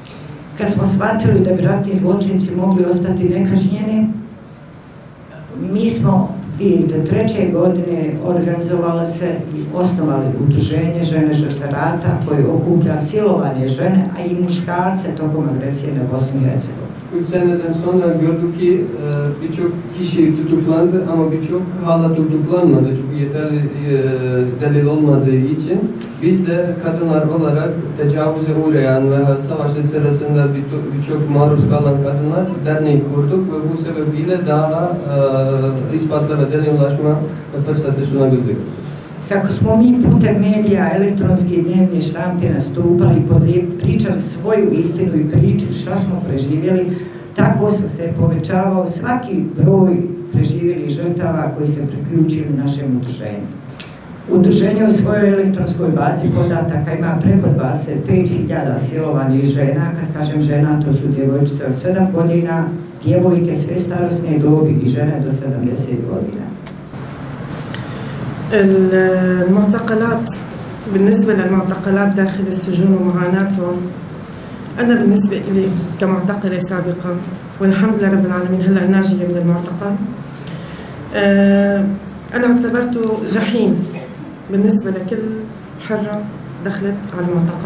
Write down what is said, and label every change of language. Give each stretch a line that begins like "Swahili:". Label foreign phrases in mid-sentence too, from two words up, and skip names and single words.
Bosnian: Kad smo shvatili da bi ratni zločinci mogli ostati nekažnjeni, mi smo 2003. godine organizovali se i osnovali udruženje Žene žrtve rata koje okuplja silovane žene, a i muškarce tokom agresije na Bosnu i Hercegovinu.
Turkish: 3 seneden sonra gördük ki birçok kişi tutuklandı ama birçok hala tutuklanmadı çünkü yeterli delil olmadığı için biz de kadınlar olarak tecavüze uğrayan ve savaş sırasında birçok maruz kalan kadınlar derneği kurduk ve bu sebebiyle daha ispatlara delil ulaşma fırsatı sunabildik.
Bosnian: Kako smo mi putem medija, elektronske i dnevne štampe nastupali, pričali svoju istinu i priču šta smo preživjeli, tako su se povećavao svaki broj preživjelih žrtava koji se priključili našem udruženju. Udruženje u svojoj elektronskoj bazi podataka ima preko 25.000 silovanih žena. Kad kažem žena, to su djevojčice od 7 godina, djevojke sve starosne dobi i žene do 70 godina.
Arabic: المعتقلات، بالنسبة للمعتقلات داخل السجون ومعاناتهم، أنا بالنسبة إلي كمعتقلة سابقة والحمد لله رب العالمين هلأ ناجية من المعتقل، أنا اعتبرته جحيم بالنسبة لكل حرة دخلت على المعتقل.